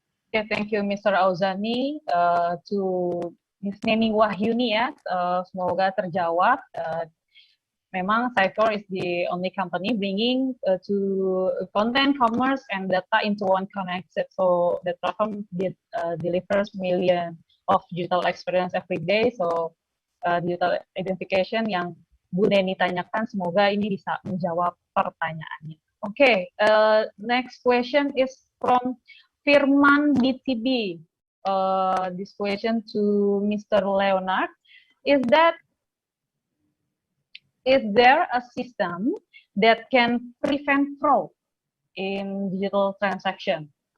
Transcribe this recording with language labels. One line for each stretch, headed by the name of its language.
English: Okay, thank you, Mr. Auzani. To Miss Neni Wahyuni ya,
Indonesian: semoga terjawab. Memang
English: Sitecore is the only company bringing to content, commerce, and data into one connected. So the platform delivers millions of digital experience every day.
Indonesian: So digital identification yang Bu Neni tanyakan, semoga ini bisa menjawab pertanyaannya.
English: Okay, next question is from Firman BTB. This question to Mr. Leonard is there a system that can prevent fraud in digital transaction?